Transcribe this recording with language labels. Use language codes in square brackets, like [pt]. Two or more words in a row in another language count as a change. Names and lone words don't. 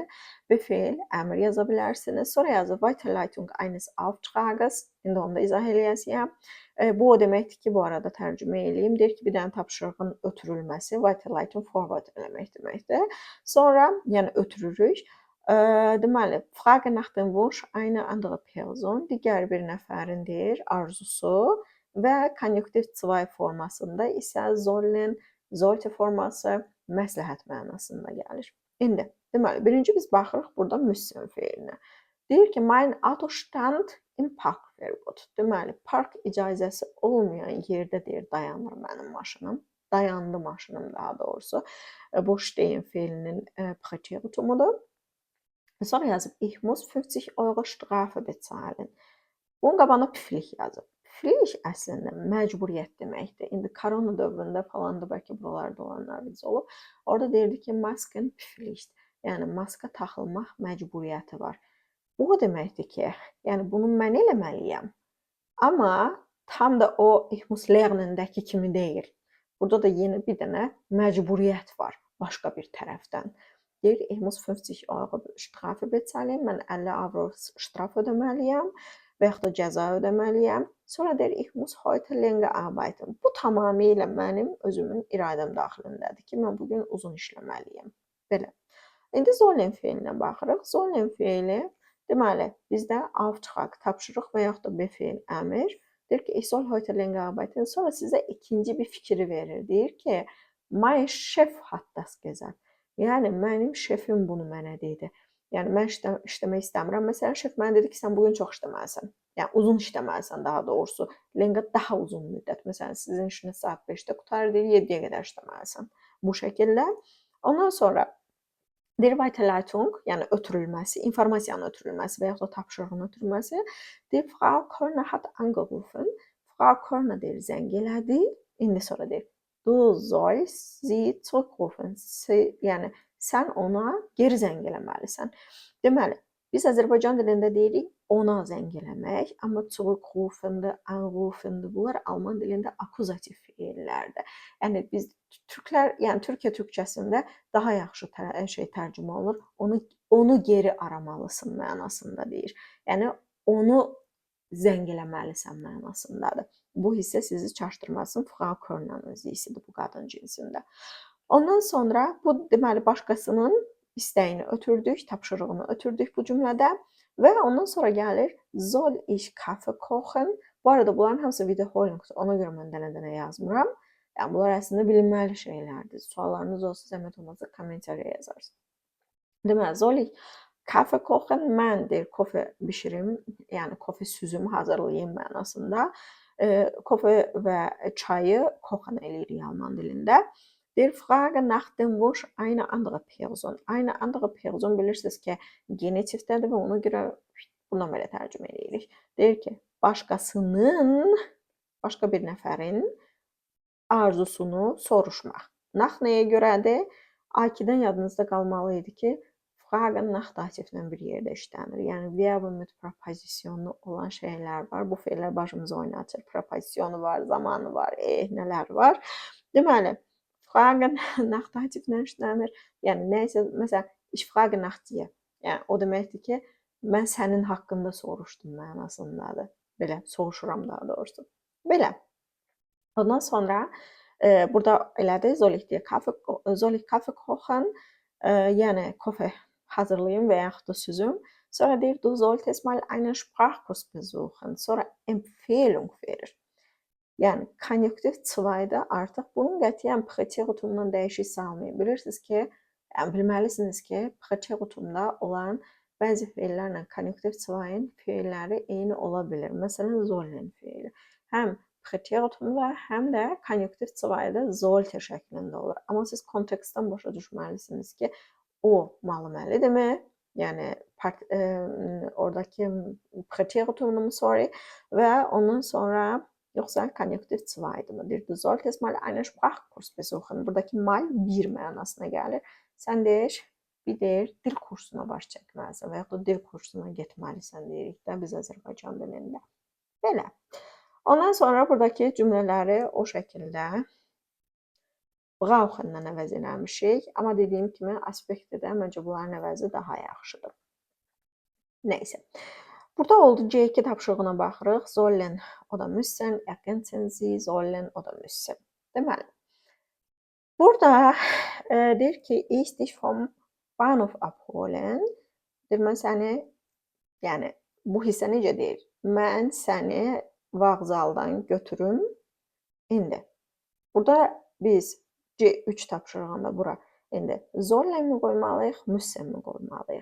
[az] Befehl, əmr yaza bilərsiniz. Sonra yazır [de] Weiterleitung eines Auftrages. [az] İndi onu da izah eləyəsiyəm. Bu o deməkdir ki, bu arada tərcümə eləyim. Deyir ki, bir dənə tapşırığın ötürülməsi, Weiterleitung forward eləmək deməkdir. Sonra, yəni ötürürük. Deməli, [de] Frage nach dem Wunsch eine andere Person, [az] digər bir nəfərin deyir, arzusu və konjunktiv 2 formasında isə sollen, sollte forması məsləhət mənasında gəlir. İndi, deməli, birinci biz baxırıq burada müssen feilinə. Deyir ki, [de] mein Auto stand im Parkverbot. [az] Deməli, park icazəsi olmayan yerdə deyir, dayanır mənim maşınım. Dayandı maşınım daha doğrusu. Bu stehen feilinin präteritumudur. Sonra yazıb, [de] ich muss 50 Euro Strafe bezahlen. [az] Bunun qabağına püflik yazıb. Püflik əslində məcburiyyət deməkdir. İndi korona dövründə falan da bəlkə buralarda olanlar biz olub. Orada deyirdi ki, [de] Masken püflicht. [az] Yəni maska taxılmaq məcburiyyəti var. Bu o deməkdir ki, yəni bunu mən eləməliyəm. Amma tam da o [de] Ich muss lernen- [az] dəki kimi deyil. Burada da yenə bir dənə məcburiyyət var başqa bir tərəfdən. Deyir, [de] ich muss 50 euro Strafe bezahlen, [az] mən 50 avro ştraf ödəməliyəm və yaxud da cəza ödəməliyəm. Sonra deyir, [de] ich muss heute länger arbeiten. [az] Bu tamamilə mənim özümün iradəm daxilindədir ki, mən bugün uzun işləməliyəm. Belə. İndi sollen feilinə baxırıq. Sollen feili deməli bizdə Auftrag, tapşırıq və yaxud da befehl əmr. Deyir ki, [de] ich soll heute länger arbeiten. [az] Sonra sizə ikinci bir fikri verir. Deyir ki, [de] mein Chef hat das gesagt. [az] Yəni mənim şefim bunu mənə dedi. Yəni mən işləmək istəmirəm. Məsələn, şef mənə dedi ki, sən bugün çox işləməlisən. Yəni uzun işləməlisən daha doğrusu. Länger daha uzun müddət. Məsələn, sizin işiniz saat 5-də qutarır, deyir 7-yə qədər işləməlisən. Bu şəkildə. Ondan sonra deyir Weiterleitung, yəni ötürülməsi, informasiyanın ötürülməsi və yaxud da tapşırığın ötürülməsi. [de] Deyir Frau Körner hat angerufen. [az] Frau Körner deyir zəng elədi. İndi sonra deyir [de] du sollst sie zurückrufen. [az] Yəni sən ona geri zəng eləməlisən. Deməli, biz Azərbaycan dilində deyirik ona zəng eləmək, amma zurückrufendir, anrufendir. Bunlar Alman dilində akuzativ feillərdir. Yəni biz türklər, yəni Türkiyə türkçəsində daha yaxşı tərcümə olunur. Onu geri aramalısın mənasında deyir. Yəni onu zəng eləməlisən mənasındadır. Bu hissə sizi çaşdırmasın. Frau Körner'ın zisidir bu qadın cinsində. Ondan sonra bu deməli başqasının istəyini ötürdük, tapşırığını ötürdük bu cümlədə və ondan sonra gəlir [de] soll ich Kaffee kochen. [az] Bu arada bunların hamısı wiederholungdur. Ona görə mən dənə-dənə yazmıram. Yəni bunlar əslində bilinməli şeylərdir. Suallarınız olsa zəhmət olmasa kommentariya yazarsınız. Deməli, [de] soll ich Kaffee kochen, [az] mən deyir kofe bişirim, yəni kofe süzümü hazırlayım mənasında. Kofe və çayı kochen eləyirik Alman dilində. Deyir, [de] frage nach dem Wunsch eine andere Person. [az] Eine andere Person bilirsiniz ki, genitivdədir və ona görə bundan belə tərcümə eləyirik. Deyir ki, başqasının, başqa bir nəfərin arzusunu soruşmaq. Nach nəyə görədir? A2-dən yadınızda qalmalı idi ki, [de] Fragen nach [az] dativlə bir yerdə işlənir. Yəni [de] verb mit [az] preposisyonu olan şeylər var. Bu feillər başımızı oynatır. Preposisyonu var, zamanı var, nələr var. Deməli, [de] Fragen nach [az] dativlə işlənir. Yəni nəsə, məsələn, [de] ich frage nach dir. [az] Yəni o deməkdir ki, mən sənin haqqında soruşdum mənasındadır. Belə soruşuram daha doğrusu. Belə. Ondan sonra burada elədir, [de] soll ich Kaffee kochen? [az] Yəni kofe hazırlayın və yaxud da süzüm. Sonra deyir, [de] du solltest mal einen Sprachkurs besuchen. [az] Sonra empfehlung verir. Yəni konjunktiv 2-də artıq bunun qətiyyən präteritumdan dəyişik salmayın. Bilirsiniz ki, yəni bilməlisiniz ki, präteritumda olan bəzi feillərlə konjunktiv 2-ın feilləri eyni ola bilir. Məsələn, sollen feili. Həm präteritumda, həm də konjunktiv 2-da sollte şəklində olur. Amma siz kontekstdən başa düşməlisiniz ki, o məluməlidirmi? Yəni oradakı präteritumunu və ondan sonra yoxsa konjunktiv 2-dır. Deyir, [de] du solltest mal einen Sprachkurs besuchen. [az] Buradakı mal bir mənasına gəlir. Sən deyir, bir deyir, dil kursuna baş çəkməlisən və yaxud da dil kursuna getməlisən deyirik də biz Azərbaycan dilində. Belə. Ondan sonra buradakı cümlələri o şəkildə brauchen-dan əvəz eləmişik. Amma dediyim kimi aspektdə məncə bunların əvəzi daha yaxşıdır. Neysə. Burada oldu C2 tapşırığına baxırıq. [de] Sollen [az] o da [de] müssen, ergänzen Sie, sollen [az] o da [de] müssen. [az] Deməli. Burada deyir ki, [de] ich dich vom Bahnhof abholen. [az] Deyir, mən səni, yəni bu hissə necə deyir? Mən səni vağzaldan götürüm. İndi. Burada biz C3 tapşırığında bura indi sollen mi qoymalıyıq, müssen mi qoymalıyıq?